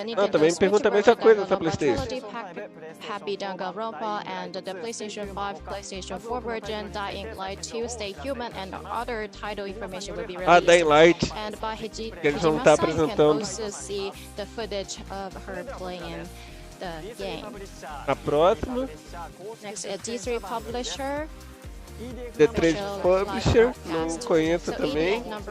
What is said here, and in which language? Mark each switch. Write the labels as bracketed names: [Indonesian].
[Portuguese] Também me pergunta a mesma coisa essa PlayStation. [English] Happy Danganronpa and the PlayStation 5, PlayStation 4 version, Dying Light 2, Stay Human and other title information will be released. Dying Light, [Portuguese] que eles vão estar apresentando. [English] See the footage of her playing the game. [Portuguese] A próxima. [English] Next, a D3 Publisher. [Portuguese] D3 Publisher, não conheço também.